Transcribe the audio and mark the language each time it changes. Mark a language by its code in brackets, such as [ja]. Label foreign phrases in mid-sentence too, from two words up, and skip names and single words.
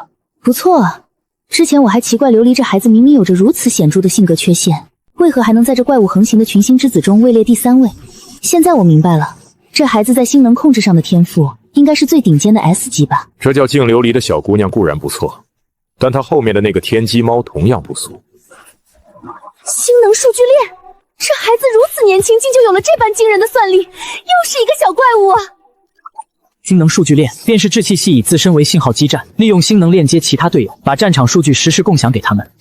[zh] 不錯啊，之前我還奇怪琉璃這孩子明明有着如此顯著的性格缺陷，為何還能在這怪物橫行的群星之子中位列第3位？現在我明白了，這孩子在星能控制上的天賦應該是最頂尖的 S 級吧。這叫淨琉璃的小姑娘固然不錯，但她後面的那個天機貓同樣不俗。星能數據鏈，這孩子如此年輕，竟就有了這般驚人的算力，又是一個小怪物啊！星能數據鏈便是志氣系以自身為信號基站，利用星能鏈接其他隊友，把戰場數據實時共享給他們。